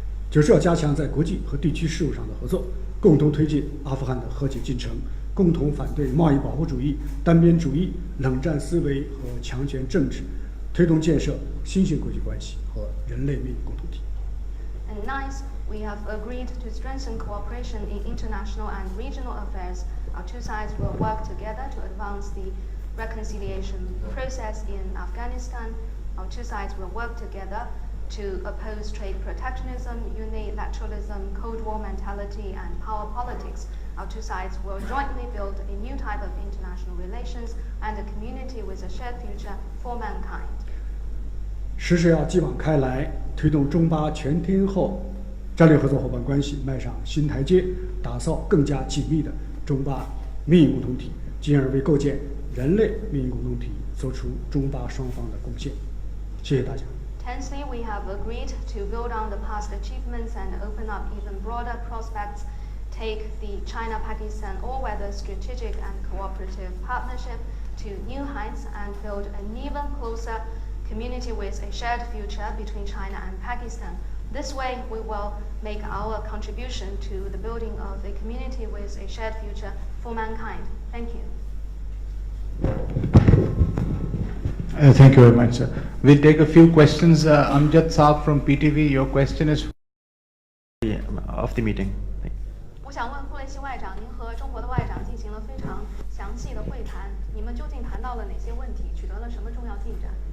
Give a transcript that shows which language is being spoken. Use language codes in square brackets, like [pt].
[zh] 9是要加强在国际和地区事务上的合作，共同推进阿富汗的和解进程，共同反对贸易保护主义、单边主义、冷战思维和强权政治，推动建设新型国际关系和人类命运共同体。 [en] And ninth, we have agreed to strengthen cooperation in international and regional affairs. Our two sides will work together to advance the reconciliation process in Afghanistan. Our two sides will work together to oppose trade protectionism, unilateralism, Cold War mentality, and power politics. Our two sides will jointly build a new type of international relations and a community with a shared future for mankind. [zh] 10是要继往开来，推动中巴全天候战略合作伙伴关系迈上新台阶，打造更加紧密的中巴命运共同体，进而为构建人类命运共同体做出中巴双方的贡献。谢谢大家。 [en] Tenthly, we have agreed to build on the past achievements and open up even broader prospects, take the China-Pakistan all-weather strategic and cooperative partnership to new heights, and build an even closer community with a shared future between China and Pakistan. This way, we will make our contribution to the building of a community with a shared future for mankind. Thank you. Thank you very much, sir. We'll take a few questions. Amjad Saab from PTV, your question is of the meeting. [zh] 我想问库雷西外长，您和中国的外长进行了非常详细的会谈，你们究竟谈到了哪些问题，取得了什么重要进展？